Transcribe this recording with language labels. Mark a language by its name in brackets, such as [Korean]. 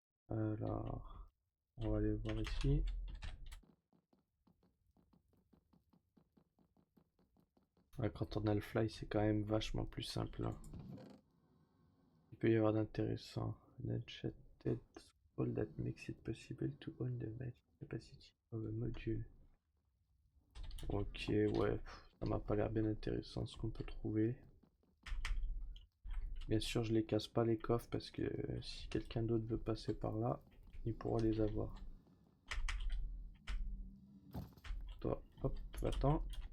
[French] Alors, on va aller voir ici. Ouais, quand on a le fly, c'est quand même vachement plus simple, hein. Il peut y avoir d'intéressant. [English] An enchanted scroll that makes it possible to own the magic capacity of a module. [French] Ok, ouais, ça m'a pas l'air bien intéressant ce qu'on peut trouver. Bien sûr, je les casse pas les coffres parce que si quelqu'un d'autre veut passer par là, il pourra les avoir. Toi, hop, va-t'en.